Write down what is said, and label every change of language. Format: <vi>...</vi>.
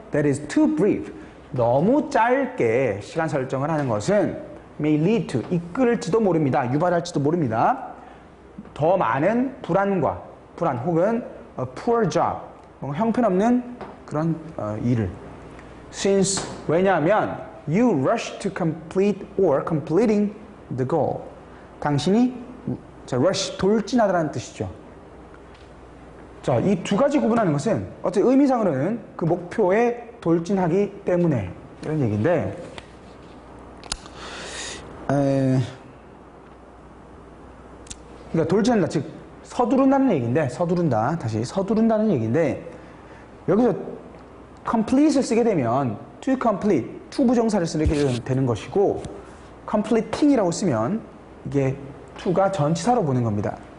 <en>That is too brief.</en> <ko>너무 짧게 시간 설정을 하는 것은</ko> <en>may lead to,</en> <ko>이끌지도 모릅니다. 유발할지도 모릅니다. 더 많은 불안 혹은</ko> <en>a poor job,</en> <ko>뭔가 형편없는 그런 일을.</ko> <en>Since,</en> <ko>왜냐하면</ko> <en>you rush to complete or completing the goal.</en> <ko>당신이 rush, 돌진하다라는 뜻이죠. 자, 이 두 가지 구분하는 것은 어째 의미상으로는 그 목표에 돌진하기 때문에 이런 얘기인데, 그러니까 돌진한다, 즉 서두른다는 얘기인데, 서두른다는 얘기인데, 여기서 complete을 쓰게 되면 to complete, to 부정사를 쓰게 되는 것이고, completing이라고 쓰면 이게 to가 전치사로 보는 겁니다.</ko>